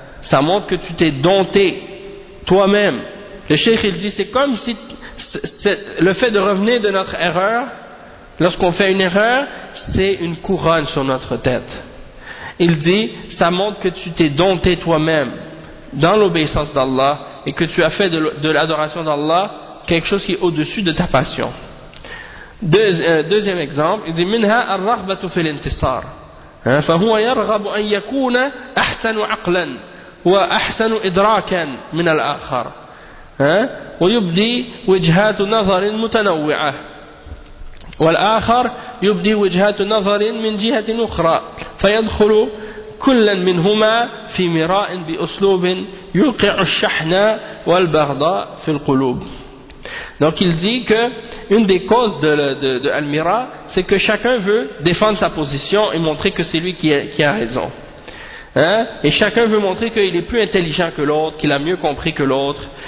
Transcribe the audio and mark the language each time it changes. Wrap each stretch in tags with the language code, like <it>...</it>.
<fr>Ça montre que tu t'es dompté toi-même. Le cheikh il dit, c'est comme si le fait de revenir de notre erreur, lorsqu'on fait une erreur, c'est une couronne sur notre tête. Il dit, ça montre que tu t'es dompté toi-même dans l'obéissance d'Allah et que tu as fait de l'adoration d'Allah quelque chose qui est au-dessus de ta passion. Deuxième exemple, il dit,</fr> <ar>minha ar-raghbatu fil intisar. فهو يرغب أن يكون أحسن عقلا وأحسن إدراكا من الآخر. ويبدي وجهات نظر متنوعة والآخر يبدي وجهات نظر من جهة أخرى فيدخل كلا منهما في مراء بأسلوب يوقع الشحن والبغضاء في القلوب.</ar> <fr>Donc il dit que une des causes de Al-Mira, c'est que chacun veut défendre sa position et montrer que c'est lui qui a raison. Et chacun veut montrer qu'il est plus intelligent que l'autre, qu'il a mieux compris que l'autre.</fr>